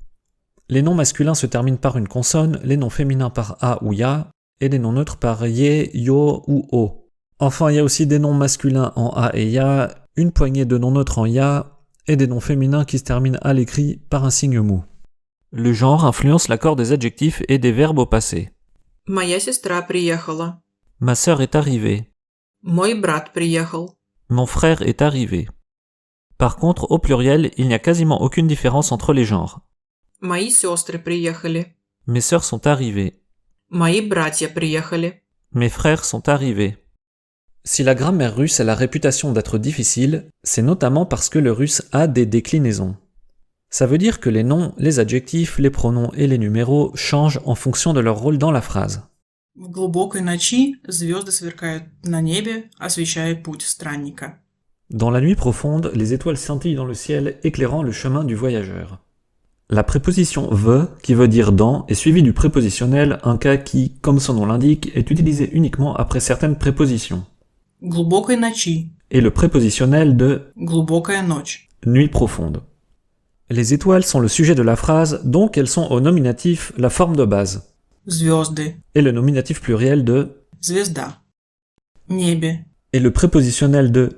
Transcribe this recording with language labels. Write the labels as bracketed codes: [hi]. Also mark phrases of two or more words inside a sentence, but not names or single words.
[fr] Les noms masculins se terminent par une consonne, les noms féminins par a ou ya, et les noms neutres par ye, yo ou o. Enfin, il y a aussi des noms masculins en a et ya, une poignée de noms neutres en ya, et des noms féminins qui se terminent à l'écrit par un signe mou. Le genre influence l'accord des adjectifs et des verbes au passé. [ru] Моя сестра приехала. [fr] Ma sœur est arrivée. [ru] Мой брат приехал. [fr] Mon frère est arrivé. Par contre, au pluriel, il n'y a quasiment aucune différence entre les genres. [ru] Мои сестры приехали. [fr] Mes sœurs sont arrivées. [ru] Мои братья приехали. [fr] Mes frères sont arrivés. Si la grammaire russe a la réputation d'être difficile, c'est notamment parce que le russe a des déclinaisons. Ça veut dire que les noms, les adjectifs, les pronoms et les numéros changent en fonction de leur rôle dans la phrase. [ru] В глубокой ночи звезды сверкают на небе, освещая путь странника. [fr] Dans la nuit profonde, les étoiles scintillent dans le ciel, éclairant le chemin du voyageur. La préposition ve, qui veut dire dans, est suivie du prépositionnel, un cas qui, comme son nom l'indique, est utilisé uniquement après certaines prépositions. [ru] Глубокой ночи. [fr] Et le prépositionnel de [ru] Глубокая ночь. [fr] nuit profonde. Les étoiles sont le sujet de la phrase, donc elles sont au nominatif la forme de base, [ru] Звезды. [fr] et le nominatif pluriel de [ru] Звезда. Небе. [fr] et le prépositionnel de